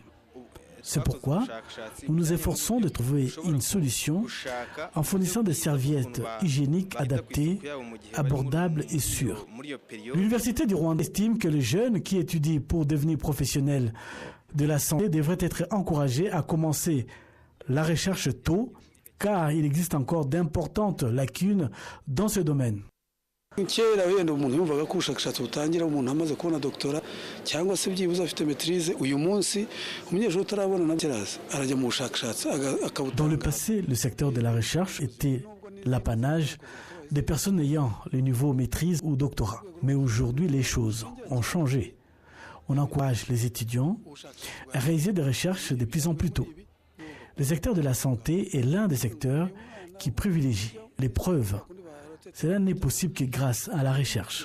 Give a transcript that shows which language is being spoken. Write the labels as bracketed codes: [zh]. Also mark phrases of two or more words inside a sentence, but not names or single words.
[fr] C'est pourquoi nous nous efforçons de trouver une solution en fournissant des serviettes hygiéniques adaptées, abordables et sûres. L'Université du Rwanda estime que les jeunes qui étudient pour devenir professionnels de la santé devraient être encouragés à commencer la recherche tôt, car il existe encore d'importantes lacunes dans ce domaine. [rw] kera wenda umuntu yumvaga ko ubushakashatsi butangira umuntu amaze kubona doktora cyangwa se byibuze afite maîtrise uyu munsi umunyeshuri utarabona na kiraza arajya mu bushakashatsi akabutanga. [fr] Dans le passé, le secteur de la recherche était l'apanage des personnes ayant le niveau maîtrise ou doctorat. Mais aujourd'hui, les choses ont changé. On encourage les étudiants à réaliser des recherches de plus en plus tôt. Le secteur de la santé est l'un des secteurs qui privilégie les preuves Cela n'est possible que grâce à la recherche.